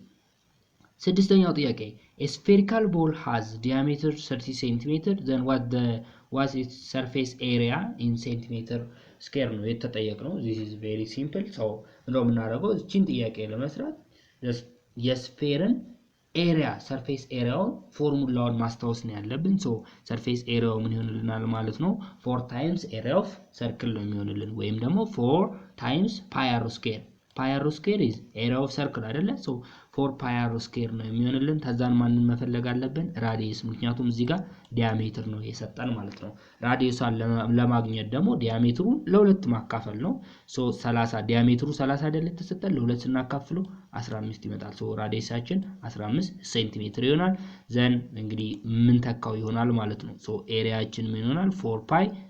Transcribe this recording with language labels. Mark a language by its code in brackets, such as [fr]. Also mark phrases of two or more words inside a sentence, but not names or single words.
[am] ስድስተኛው ጥያቄ [en] a spherical ball has diameter 30 cm then what's its surface area in centimeter square [am] ነው የተጠየቅነው [en] this is very simple so [am] እንደው ምናደርገው እቺን ጥያቄ ለመስራት የስፌርን ኤሪያ ሰርፌስ ኤሪያው ፎርሙላውን ማስታወስ ነው ያለብን so ሰርፌስ ኤሪያው ምን ይሆንልናል ማለት ነው [en] 4 times area of circle [am] ነው የሚሆንልን ወይም ደግሞ [en] 4 times pi r square pi r square is area of circle [am] አይደለ [en] so 4 pi r square [am] ነው የሚሆንልን ተዛን ማንን መፈለግ አለብን ራዲየስ ምክንያቱም እዚህ ጋር ዲያሜትር ነው የሰጠን ማለት ነው ራዲየሱን ለማግኘት ደግሞ ዲያሜትሩን ለሁለት ማካፈል ነው so 30 ዲያሜትሩ 30 አይደለ ተሰጠን ለሁለት ስናካፍለው 15 ይመጣል so ራዲየሳችን 15 ሴንቲሜትር ይሆናል ዘን እንግዲህ ምን ተካው ይሆናል ማለት ነው so ኤሪያችን ምን ይሆናል 4 pi